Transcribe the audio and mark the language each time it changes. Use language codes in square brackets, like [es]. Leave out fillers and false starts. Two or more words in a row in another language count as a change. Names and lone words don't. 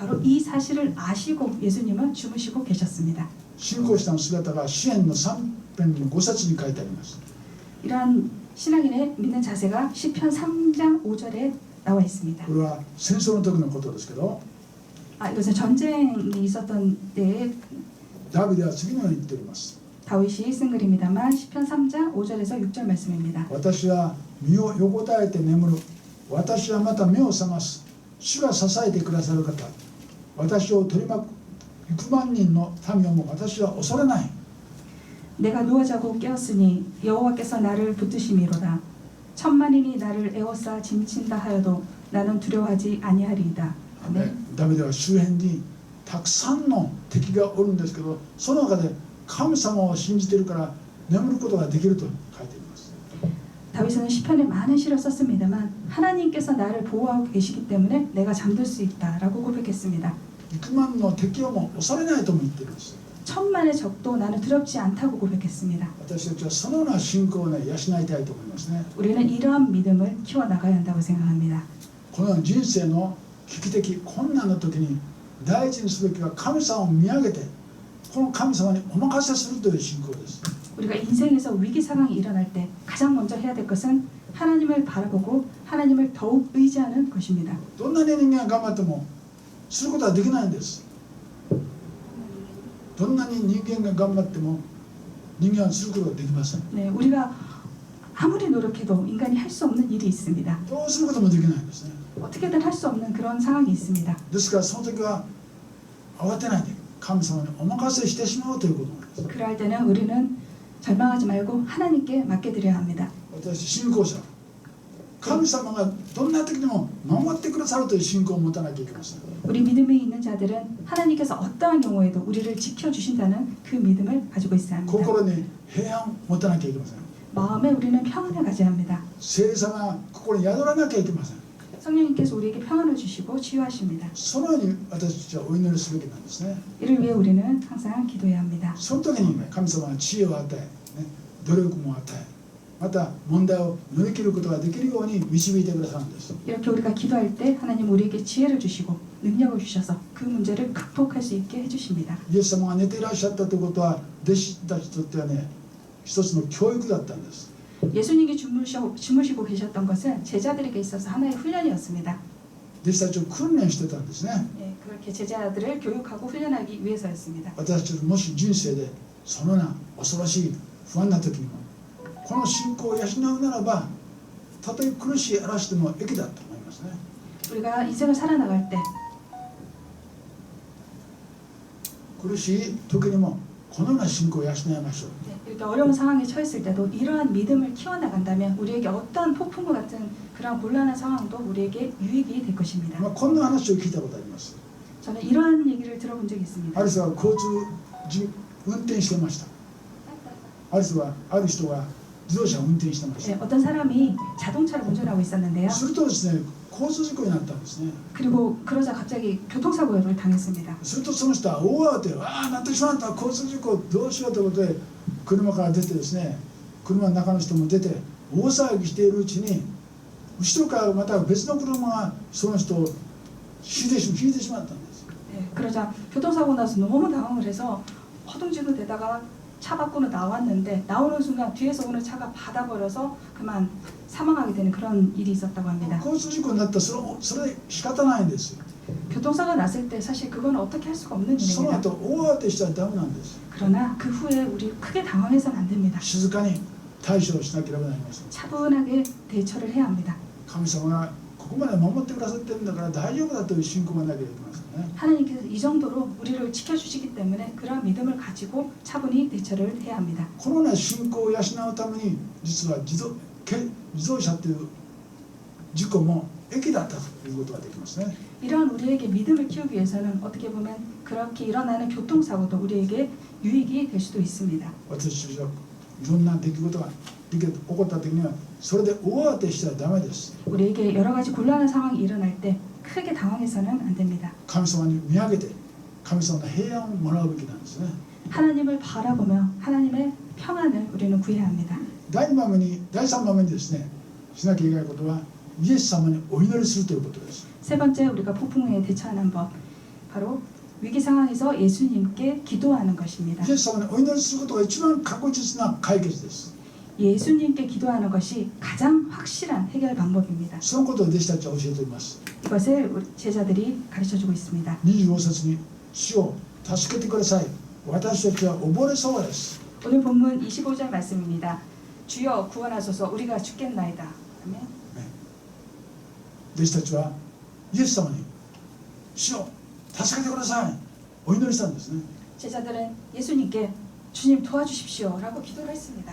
[ko] 바로 이 사실을 아시고 예수님은 주무시고 계셨습니다. [ja] 信仰者の姿が詩篇の3編の5節に書いてあります。 [ko] 이러한 신앙인의 믿는 자세가 시편 3장 5절에 나와 있습니다. [ja] これは戦争の時のことですけど [ko] 이것은 전쟁이 있었던 때에 [ja] ダビデは次のように言っております。 [ko] 다윗이 쓴 글입니다만 시편 3장 5절에서 6절 말씀입니다. [ja] 私は身を横たえて眠る。私はまた目を覚ます。主が支えてくださる方。私を取り巻く幾万人の民をも私は恐れない。 [ko] 내가 누워 자고 깨었으니 여호와께서 나를 붙드심이로다. 천만인이 나를 에워싸 짐친다 하여도 나는 두려워하지 아니하리이다. 아멘. [ja] ダビデは周辺にたくさんの敵がおるんですけどその中で神様を信じているから眠ることができると書いています。 [ko] 다윗은 시편에 많은 시를 썼습니다만 하나님께서 나를 보호하고 계시기 때문에 내가 잠들 수 있다라고 고백했습니다. [ja] 幾万の敵をも恐れないとも言っています。 [ko] 천만의 적도 나는 두렵지 않다고 고백했습니다. [ja] 私たちはそのような信仰をね養いたいと思いますね。 [ko] 우리는 이러한 믿음을 키워나가야 한다고 생각합니다. [ja] この人生の危機的困難の時に第一にすべきは神様を見上げてこの神様にお任せするという信仰です。 [ko] 우리가 인생에서 위기 상황이 일어날 때 가장 먼저 해야 될 것은 하나님을 바라보고 하나님을 더욱 의지하는 것입니다. [ja] どんなに人間が頑張ってもすることはできないんです。どんなに人間が頑張っても人間はすることができません。 [ko] 네, 우리가 아무리 노력해도 인간이 할 수 없는 일이 있습니다. [ja] どうすることもできないんですね。 [ko] 어떻게든 할 수 없는 그런 상황이 있습니다. [ja] ですからその時は慌てないで神様にお任せしてしまうということなんです。 [ko] 그럴 때는 우리는 절망하지 말고 하나님께 맡겨드려야 합니다. [ja] 私信仰者神様がどんな時にも守ってくださるという信仰を持たなきゃいけません。 [ko] 우리 믿음에 있는 자들은 하나님께서 어떠한 경우에도 우리를 지켜주신다는 그 믿음을 가지고 있어야 합니다. [ja] 心に平安を持たなきゃいけません。 [ko] 마음에 우리는 평안을 가져야 합니다. [ja] 聖霊様が心に宿らなきゃいけません。 [ko] 성령님께서 우리에게 평안을 주시고 치유하십니다. [ja] そのように私たちはお祈りすべきなんですね。 [ko] 이를 위해 우리는 항상 기도해야 합니다. [ja] その時に神様は知恵を与え、努力も与え、また問題を乗り切ることができるように導いてくださるんです。 [ko] 이렇게 우리가 기도할 때 하나님 우리에게 지혜를 주시고 능력을 주셔서 그 문제를 극복할 수 있게 해주십니다. [ja] イエス様が寝ていらっしゃったということは弟子たちにとってはね一つの教育だったんです。 [ko] 예수님이 주무시고 계셨던 것은 제자들에게 있어서 하나의 훈련이었습니다. [ja] 弟子たちを訓練してたんですね。 [ko] 예, 그렇게 제자들을 교육하고 훈련하기 위해서였습니다. [ja] 私たちもし人生でそのような恐ろしい不安な時にもこの信仰を養うならばたとえ苦しい嵐でも益だと思いますね。 [ko] 우리가 인생을 살아나갈 때 [ja] 苦しい時にもこのような信仰を養いましょう。 [ko] 이렇게 어려운 상황에 처했을 때도 이러한 믿음을 키워나간다면 우리에게 어떤 폭풍과 같은 그런 곤란한 상황도 우리에게 유익이 될 것입니다. [ja] こんな話を聞いたことあります。 [ko] 저는 이러한 얘기를 들어본 적이 있습니다. [ja] ある人は交通運転してました。ある人が自動車を運転してまし [ko] 네, 어떤 사람이 자동차를 운전하고 있었는데요. [ja] た。するとですね、交通事故になったんですね。 [ko] 그리고 그러자 갑자기 교통사고를 당했습니다. [ja] するとその人は大慌て、なってしまった、交通事故どうしようということで車から出てですね、車の中の人も出て大騒ぎしているうちに後ろからまた別の車がその人をひいてしまったんです。 [ko] 네, 그러자 교통사고 나서 너무 당황을 해서 허둥지둥 대다가 차 밖으로 나왔는데 나오는 순간 뒤에서 오는 차가 받아버려서 그만 사망하게 되는 그런 일이 있었다고 합니다. [ja] 交通事故になったらそれ仕方ないんですよ。 [ko] 교통사고가 났을 때 사실 그건 어떻게 할 수가 없는 [ja] その [ko] 일입니다. [ja] 後大慌てしちゃダメなんです。 [ko] 그러나 그 후에 우리 크게 당황해서는 안 됩니다. [ja] 静かに対処をしなければなりません。 [ko] 차분하게 대처를 해야 합니다. [ja] 神様がここまで守ってくださってるんだから大丈夫だという信仰がなければいけませんね。 [ko] 하나님께서 이 정도로 우리를 지켜주시기 때문에 그런 믿음을 가지고 차분히 대처를 해야 합니다. [ja] このような信仰を養うために実は自動車という事故も益だったということができますね。 [ko] 이런 우리에게 믿음을 키우기 위해서는 어떻게 보면 그렇게 일어나는 교통사고도 우리에게 유익이 될 수도 있습니다. [ja] 私たちはいろんな出来事が起こった時にはそれで大慌てしちゃダメです。 [ko] 우리에게 여러 가지 곤란한 상황이 일어날 때 크게 당황해서는 안 됩니다. [ja] 神様に見上げて神様の平安をもらうべきなんですね。 [ko] 하나님을 바라보며 하나님의 평안을 우리는 구해야 합니다. [ja] 第3番目にですねしなきゃいけないことはイエス様にお祈りするということです。 [ko] 세 번째 우리가 폭풍에 대처하는 법 바로 위기 상황에서 예수님께 기도하는 것입니다. [ja] イエス様にお祈りすることが一番確実な解決です。 [ko] 예수님께 기도하는 것이 가장 확실한 해결 방법입니다. [ja] そのことを弟子たちは教えています。 [ko] 이것을 우리 제자들이 가르쳐주고 있습니다. [ja] 25 節に主を助けてください。私たちは溺れそうです。 [ko] 오늘 본문 25절 말씀입니다. 주여 구원하소서 우리가 죽겠나이다. 아멘. [ja] 弟子たちはイエス様に主を助けてくださいお祈りしたんですね。 [ko] 제자들은 예수님께 주님 도와주십시오 라고 기도를 했습니다.